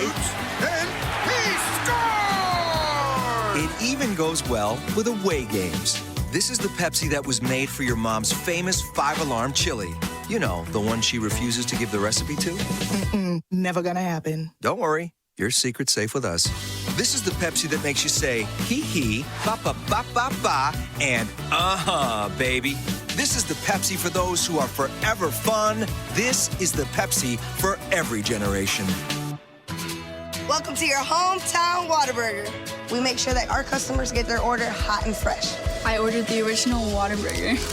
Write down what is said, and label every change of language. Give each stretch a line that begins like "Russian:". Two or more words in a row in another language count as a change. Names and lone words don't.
English: And he scored! It even goes well with away games. This is the Pepsi that was made for your mom's famous 5-alarm chili. You know, the one she refuses to give the recipe to? Never gonna happen. Don't worry, your secret's safe with us. This is the Pepsi that makes you say, hee hee, ba ba ba ba ba, and baby. This is the Pepsi for those who are forever fun. This is the Pepsi for every generation. Welcome to your hometown Whataburger. We make sure that our customers get their order hot and fresh. I ordered the original Whataburger.